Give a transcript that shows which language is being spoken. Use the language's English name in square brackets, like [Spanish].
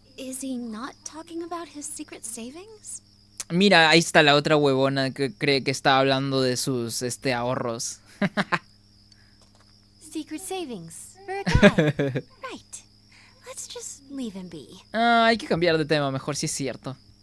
[English] Is he not talking about his secret savings? [Spanish] Mira, ahí está la otra huevona que cree que está hablando de sus ahorros. [English] Secret savings for a guy. Right. Let's just leave him be. [Spanish] Ah, hay que cambiar de tema, mejor si es cierto.